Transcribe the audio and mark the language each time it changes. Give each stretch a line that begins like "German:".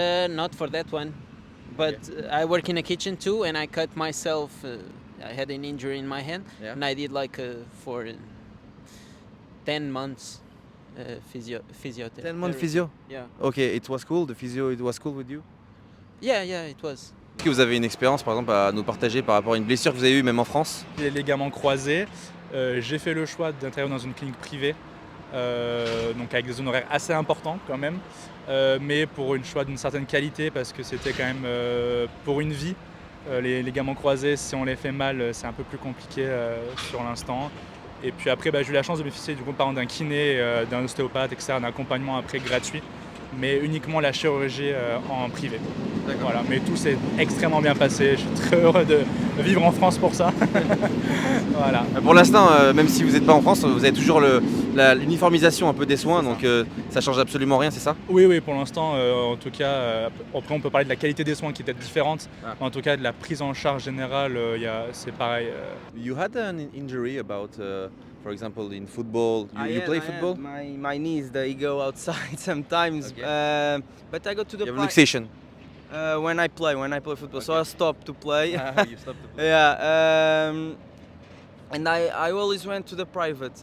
English: Not for that one, but I work in a kitchen too, and I cut myself. I had an injury in my hand, Yeah. and I did like for 10 months physiotherapy. 10 months physio? Yeah. Okay, it was cool. The physio, it was cool with you? Yeah, it was.
French: Est-ce que vous avez une expérience, par exemple, à nous partager par rapport à une blessure que vous avez eue, même en France? Les ligaments croisés, j'ai fait le choix d'intervenir dans une clinique privée, donc avec des honoraires assez importants quand même, mais pour un choix d'une certaine qualité parce que c'était quand même pour une vie. Les ligaments croisés, si on les fait mal, c'est un peu plus compliqué sur l'instant. Et puis après, j'ai eu la chance de bénéficier du coup d'un kiné, d'un ostéopathe, etc., d'un accompagnement après gratuit, mais uniquement la chirurgie en privé. Voilà, mais tout s'est extrêmement bien passé. Je suis très heureux de vivre en France pour ça. Voilà. Pour l'instant, même si vous n'êtes pas en France, vous avez toujours l'uniformisation un peu des soins, donc ça change absolument rien, c'est ça? Oui, pour l'instant, en tout cas, après on peut parler de la qualité des soins qui est peut-être différente, mais en tout cas de la prise en charge générale, c'est pareil.
English: You had an injury about, for example, in football. You play football? My knees, they go outside sometimes, Okay. but I go to the You have luxation. when I play football, so I stop to play. You stopped to play. Yeah, and I always went to the private.